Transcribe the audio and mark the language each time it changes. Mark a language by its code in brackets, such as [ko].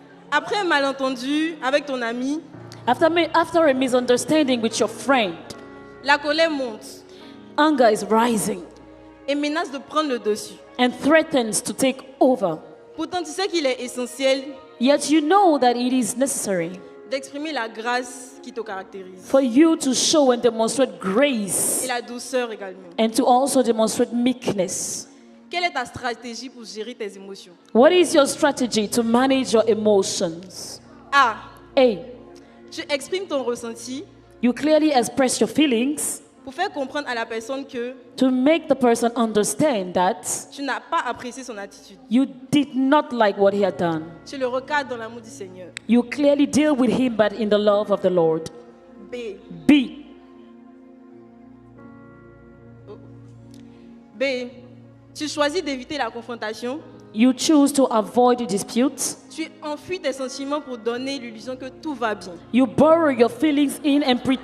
[fr] Après un malentendu avec ton ami, [en] After a misunderstanding with your friend, [fr] la colère monte [en] anger is rising [fr] et menace de prendre le dessus. [en] and threatens to take over. [fr] Pourtant, tu sais qu'il est essentiel [en] Yet you know that it is necessary [fr] d'exprimer la grâce qui te caractérise [en] for you to show and demonstrate [fr] et [en] grace [fr] la douceur également. [en] and to also demonstrate meekness. [fr] Quelle est ta stratégie pour gérer tes émotions? [en] What is your strategy to manage your emotions? [fr] A. [en] A. [fr] Tu exprimes ton ressenti [en] You clearly express your feelings [fr] pour faire comprendre à la personne que [en] to make the person understand that [fr] tu n'as pas apprécié son attitude. [en] you did not like what he had done. [fr] Tu le recadres dans l'amour du Seigneur. [en] You clearly deal with him, but in the love of the Lord. [fr] B. [en] B. B. [fr] Tu choisis d'éviter la confrontation. [en] You choose to avoid disputes. [fr] Tu enfuis tes sentiments pour donner l'illusion que tout va bien. [en] You bury your feelings in and pretend